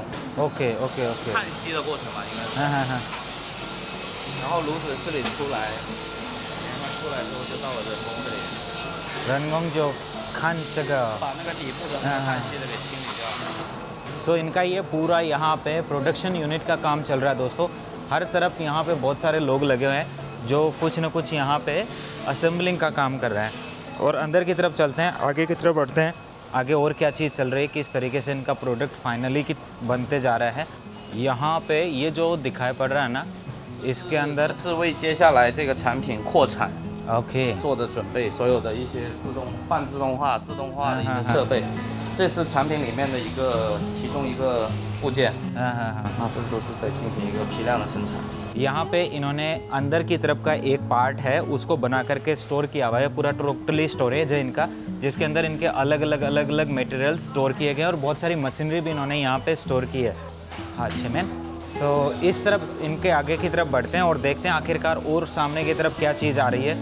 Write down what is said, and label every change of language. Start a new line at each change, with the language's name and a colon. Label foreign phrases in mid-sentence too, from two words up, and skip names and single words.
English: OK OK OK
Chinese: 焊锡的过程嘛，应该是。然后炉子这里出来，出来之后就到了人工这里，人工就看这个把那个底部的那个焊锡的给清理掉。
Hindi: सो इनका ये पूरा यहाँ पे
English: production unit
Hindi: का काम चल रहा है दोस्तों। हर तरफ यहाँ पे बहुत सारे लोग लगे हुए हैं जो कुछ न कुछ यहाँ पे असेंबलिंग का काम कर रहे हैं। और अंदर की तरफ चलते हैं, आगे की तरफ बढ़ते हैं, आगे और क्या चीज़ चल रही है, किस तरीके से इनका प्रोडक्ट फाइनली बनते जा रहा है। यहाँ पे ये जो दिखाई पड़ रहा है ना, इसके अंदर
Chinese: 是为接下来这个产品扩产 ओके 做的准备，所有的一些半自动化、自动化的一个设备，这是产品里面的其中一个部件。
Hindi: हाँ हाँ हाँ
Chinese: 啊，这个都是在进行一个批量的生产。
Hindi: यहाँ पे इन्होंने अंदर की तरफ का एक पार्ट है उसको बना करके स्टोर किया हुआ है, पूरा
English: totally storage
Hindi: है इनका, जिसके अंदर इनके अलग अलग मटेरियल स्टोर किए गए और बहुत सारी मशीनरी भी इन्होंने यहाँ पे स्टोर की है। हाँ अच्छे मैन। सो इस तरफ इनके आगे की तरफ बढ़ते हैं और देखते हैं आखिरकार और सामने की तरफ क्या चीज़ आ रही है।